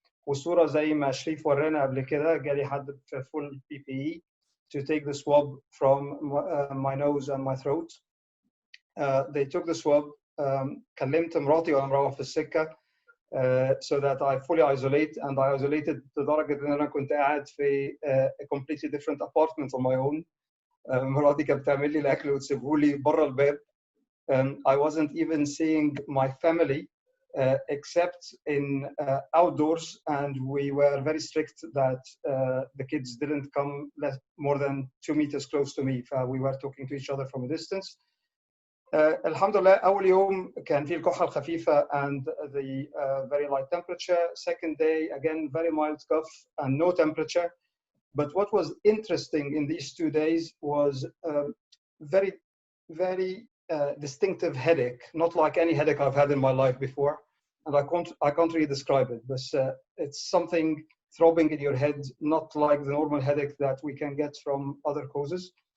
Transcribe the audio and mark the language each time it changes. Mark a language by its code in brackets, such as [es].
[ar] والصورة زي ما شريف ورانا قبل كده, جالي حد في [en] full PPE to take the swab from my nose and my throat. They took the swab. [ar] كلمت مراتي وأنا مروح في السكة [en] so that I fully isolate, and I isolated [ar] لدرجة إن أنا كنت قاعد في [en] a completely different apartment on my own. [ar] مراتي كانت بتعمل لي الأكل وتسيبه لي بره الباب. [en] I wasn't even seeing my family except in outdoors, and we were very strict that the kids didn't come more than 2 meters close to me. We were talking to each other from a distance. [ar] الحمد لله أول يوم كان فيه الكحة الخفيفة [en] and the very light temperature. Second day, again, very mild cough and no temperature. But what was interesting in these 2 days was very, very distinctive headache, not like any headache I've had in my life before. And I can't really describe it, but it's something throbbing in your head, not like the normal headache that we can get from other causes.